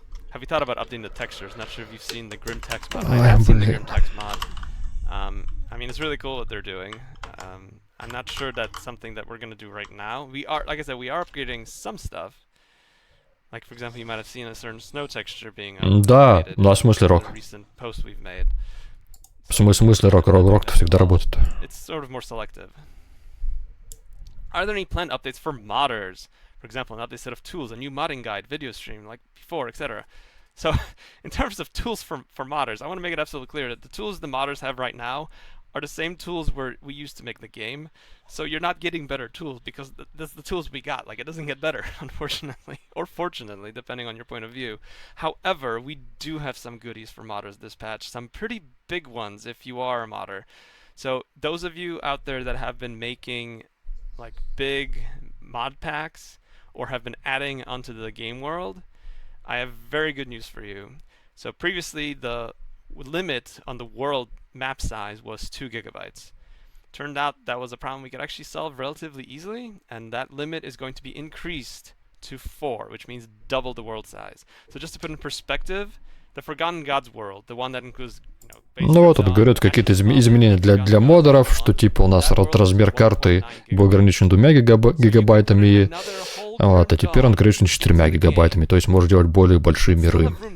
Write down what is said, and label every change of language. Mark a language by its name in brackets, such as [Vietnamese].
[English] Have you thought about updating the textures? Not sure if you've seen the Grim Text mod. I have seen the Grim Text mod. I mean, it's really cool what they're doing. I'm not sure that's something that we're going to do right now. We are, like I said, we are upgrading some stuff. Like, for example, you might have seen a certain snow texture being [Russian] Да, ну а в смысле рок? [English] Recent post we've made. [Russian] В смысле рок-то всегда работает. [English] It's sort of more selective. Are there any planned updates for modders? For example, an update set of tools, a new modding guide, video stream like before, etc. So, in terms of tools for modders, I want to make it absolutely clear that the tools the modders have right now are the same tools we used to make the game. So you're not getting better tools because that's the tools we got. Like, it doesn't get better, unfortunately, or fortunately, depending on your point of view. However, we do have some goodies for modders this patch, some pretty big ones if you are a modder. So those of you out there that have been making like big mod packs or have been adding onto the game world, I have very good news for you. So previously the limit on the world map size was 2 gigabytes. Turned out that was a problem we could actually solve relatively easily, and that limit is going to be increased to 4, which means double the world size. So just to put in perspective, the Forgotten Gods world, the one that includes, [Russian] Ну вот тут говорят какие-то изменения для модеров, что типа у нас размер карты был ограничен 2 гигабайтами, вот, а теперь он ограничен 4 гигабайтами, то есть можно делать более большие миры.